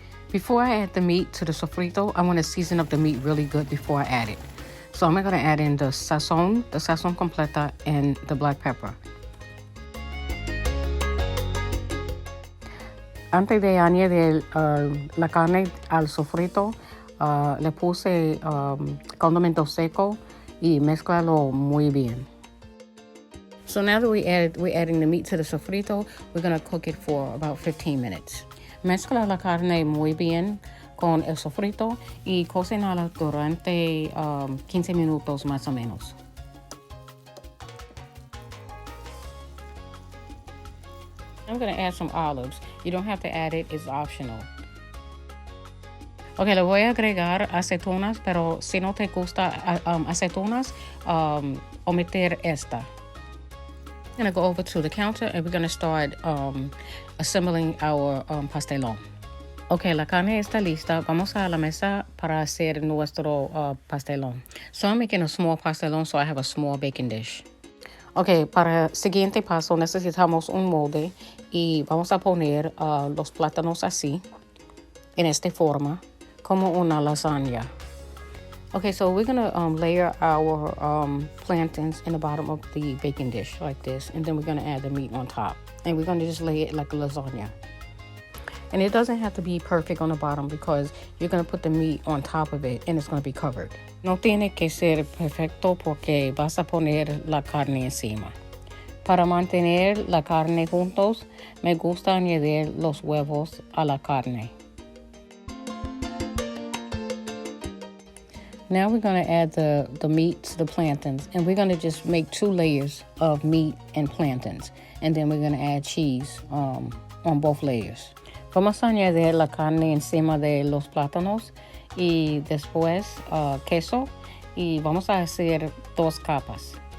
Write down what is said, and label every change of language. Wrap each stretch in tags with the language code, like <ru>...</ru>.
<en>Before I add the meat to the sofrito, I want to season up the meat really good before I add it. So I'm going to add in the sazon completa, and the black pepper.</en> <es>Antes de añadir la carne al sofrito, le puse condimento seco y mezclalo muy bien.</es> <en>So now that we're adding the meat to the sofrito, we're going to cook it for about 15 minutes.</en> <es>Mezcla la carne muy bien con el sofrito y cocinala durante 15 minutos más o menos.</es> <en>I'm going to add some olives. You don't have to add it, it's optional.</en> <es>Ok, le voy a agregar aceitunas, pero si no te gusta aceitunas, omitir esta.</es> <en>I'm going to go over to the counter and we're going to start assembling our pastelon.</en> <es>Ok, la carne está lista. Vamos a la mesa para hacer nuestro pastelon.</es> <en>So I'm making a small pastelon, so I have a small baking dish.</en> <es>Ok, para el siguiente paso necesitamos un molde y vamos a poner los plátanos así, en esta forma, como una lasaña.</es> <en>Okay, so we're going to layer our plantains in the bottom of the baking dish like this, and then we're going to add the meat on top. And we're going to just lay it like a lasagna. And it doesn't have to be perfect on the bottom because you're going to put the meat on top of it and it's going to be covered.</en> <es>No tiene que ser perfecto porque vas a poner la carne encima. Para mantener la carne juntos, me gusta añadir los huevos a la carne.</es> <en>Now we're going to add the meat to the plantains, and we're going to just make 2 layers of meat and plantains. And then we're going to add cheese on both layers.</en> <es>Vamos a añadir la carne encima de los plátanos y después queso y vamos a hacer 2 capas.</es>